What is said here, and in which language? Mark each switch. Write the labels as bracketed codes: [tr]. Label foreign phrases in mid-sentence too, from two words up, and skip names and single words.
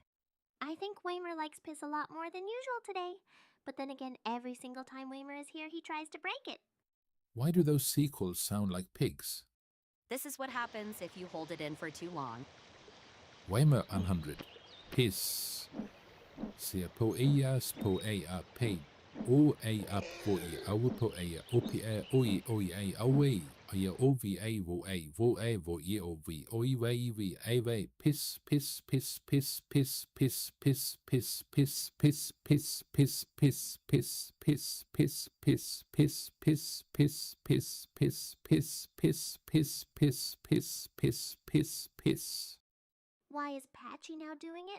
[en] I think Waymer likes piss a lot more than usual today. But then again, every single time Waymer is here, he tries to break it. Why do those sequels sound like pigs? This is what happens if you hold it in for too long. Weimer 100. Piss. Ser på EAS på EAP. O EAP på EAU på EA OPA OI OI AOE. Oia OVA vo Oiivae piss Why is Patchy now doing it?